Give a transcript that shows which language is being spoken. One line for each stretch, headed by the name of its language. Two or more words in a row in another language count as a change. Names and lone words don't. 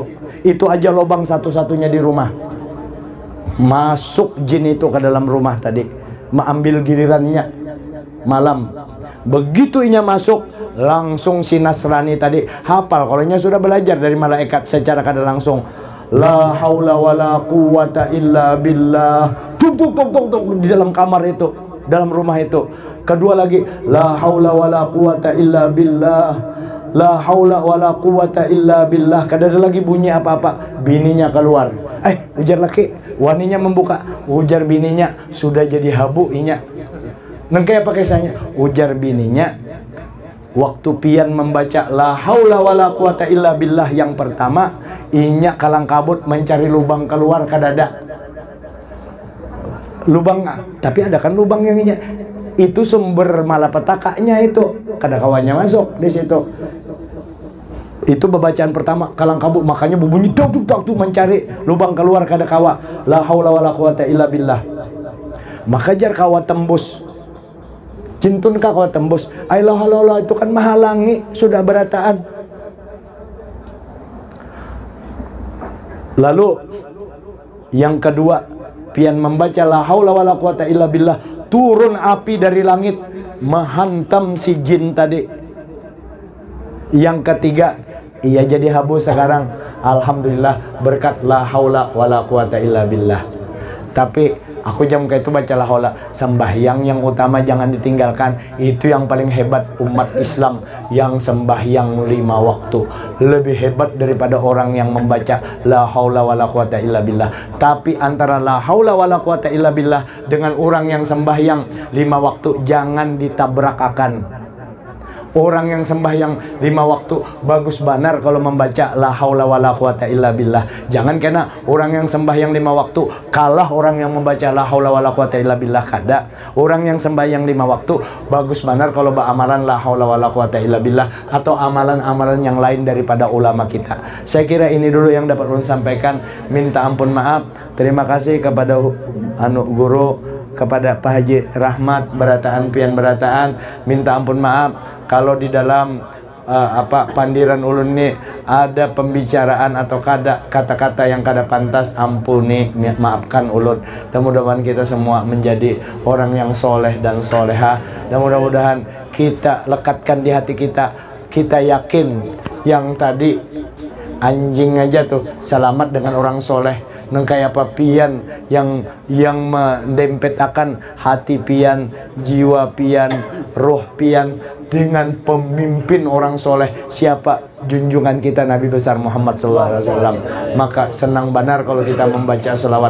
Banjar: Itu aja lubang satu-satunya di rumah. Masuk jin itu ke dalam rumah tadi, mengambil gilirannya malam. Begitu inya masuk, langsung si Nasrani tadi hafal, kalau inya sudah belajar dari malaikat secara kada langsung.
Arabic: لا حول ولا قوة إلا بالله.
Banjar: Tuk tuk tuk tuk tuk di dalam kamar itu, dalam rumah itu. Kedua lagi,
Arabic: لا حول ولا قوة إلا بالله. لا حول ولا قوة إلا بالله.
Banjar: Kada ada lagi bunyi apa-apa. Bininya keluar. Ujar laki, waninya membuka. Ujar bininya, sudah jadi habu inya. Nengkaya apa kisahnya? Ujar bininya, waktu pian membaca
Arabic: لا حول ولا قوة إلا بالله
Banjar: yang pertama, inya kalang kabut mencari lubang keluar kadada. Lubang, tapi ada kan lubang yang inya. Itu sumber malapetakanya itu. Kada kawannya masuk di situ. Itu bacaan pertama kalang kabut, makanya berbunyi dak dak tuh mencari lubang keluar kada kawa.
Arabic: لا حول ولا قوة إلا بالله.
Banjar: Maka jar kawa tembus. Cintun kah kawa tembus. Ailah halallah itu kan menghalangi sudah berataan. Lalu yang kedua, pian membaca
Arabic: لا حول ولا قوة إلا بالله,
Banjar: turun api dari langit menghantam si jin tadi. Yang ketiga, ia jadi habu sekarang.
Arabic: الحمد لله berkat لا حول ولا قوة إلا بالله.
Banjar: Tapi aku jam kayak itu baca
Arabic: لا حول.
Banjar: Sembahyang yang utama jangan ditinggalkan. Itu yang paling hebat umat Islam, yang sembahyang 5 waktu. Lebih hebat daripada orang yang membaca
Arabic: لا حول ولا قوة إلا بالله.
Banjar: Tapi antara
Arabic: لا حول ولا قوة إلا بالله
Banjar: dengan orang yang sembahyang 5 waktu, jangan ditabrakakan. Orang yang sembahyang 5 waktu bagus banar kalau membaca
Arabic: لا حول ولا قوة إلا بالله.
Banjar: Jangan kena orang yang sembahyang 5 waktu kalah orang yang membaca
Arabic: لا حول ولا قوة إلا بالله,
Banjar: kada. Orang yang sembahyang 5 waktu bagus banar kalau beramalan
Arabic: لا حول ولا قوة إلا بالله
Banjar: atau amalan-amalan yang lain daripada ulama kita. Saya kira ini dulu yang dapat ulun sampaikan. Minta ampun maaf. Terima kasih kepada guru, kepada Pak Haji Rahmat Berataan Pian Berataan. Minta ampun maaf kalau di dalam pandiran ulun ini ada pembicaraan atau kata-kata yang kada pantas, ampuni, maafkan ulun. Dan mudah-mudahan kita semua menjadi orang yang soleh dan soleha. Dan mudah-mudahan kita lekatkan di hati kita, kita yakin yang tadi anjing aja tuh selamat dengan orang soleh. Nengkaya apa pian yang mendempet akan hati pian, jiwa pian, roh pian dengan pemimpin orang soleh. Siapa? Junjungan kita Nabi besar Muhammad SAW. Maka senang benar kalau kita membaca selawat.